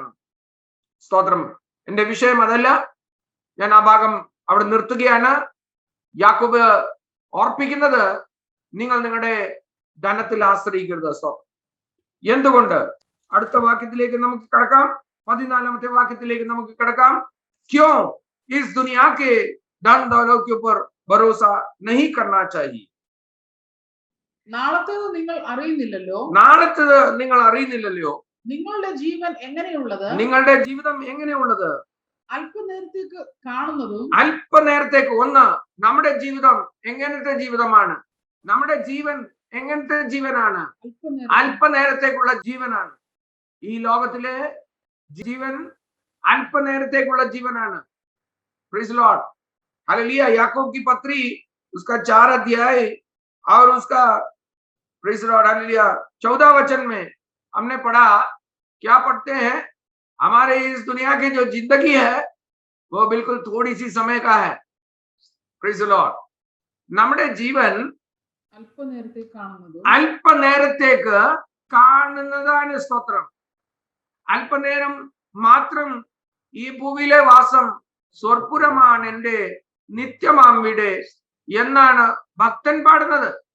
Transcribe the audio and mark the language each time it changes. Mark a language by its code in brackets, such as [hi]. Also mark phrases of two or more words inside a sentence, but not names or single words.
[ml] സ്തോത്രം. എന്റെ വിഷയം അതല്ല. ഞാൻ ആ ഭാഗം അവിടെ നിർത്തുകയാണ്. യാക്കോബ് ഓർപ്പിക്കുന്നത്, നിങ്ങൾ നിങ്ങളുടെ ധനത്തിൽ ആശ്രയിക്കരുത്. സ്തോത്രം. എന്തുകൊണ്ട്? അടുത്ത വാക്യത്തിലേക്ക് നമുക്ക് കടക്കാം. 14ാമത്തെ വാക്യത്തിലേക്ക് നമുക്ക് കടക്കാം. [hi] ക്യോं इस दुनिया के धन दौलत के ऊपर भरोसा नहीं करना चाहिए. [ml] നാളത്തേത് നിങ്ങൾ അറിയുന്നില്ലല്ലോ. നാളത്തേത് നിങ്ങൾ അറിയുന്നില്ലല്ലോ. നിങ്ങളുടെ ജീവൻ എങ്ങനെയുള്ളത്? നിങ്ങളുടെ ജീവിതം എങ്ങനെയുള്ളത്? അല്പനേരത്തേക്ക് കാണുന്നതും. അല്പനേരത്തേക്ക്. ഒന്ന്, നമ്മുടെ ജീവിതം എങ്ങനത്തെ ജീവിതമാണ്? നമ്മുടെ ജീവൻ എങ്ങനത്തെ ജീവനാണ്? അല്പനേരത്തേക്കുള്ള ജീവനാണ്. ഈ ലോകത്തിലെ ജീവൻ അല്പനേരത്തേക്കുള്ള ജീവനാണ്. [en] praise Lord, hallelujah. [hi] याकूब की पत्री उसका 4 अध्याय और उसका [en] praise Lord [hi] हालेलुया 14 वचन में हमने पढ़ा। क्या पढ़ते हैं? हमारे इस दुनिया की जो जिंदगी है वो बिल्कुल थोड़ी सी समय का है. [en] Praise the Lord. [ml] നമ്മുടെ ജീവൻ അല്പനേരത്തേക്ക് കാണുന്നത് അല്പനേരത്തേക്ക് കാണുന്നതാണ്. സ്തോത്രം. അല്പനേരം മാത്രം ഈ ഭൂമിയിലെ വാസം സ്വർപ്പുരമാണ് എന്റെ നിത്യമാം വീട് എന്നാണ് ഭക്തൻ പാടുന്നത്.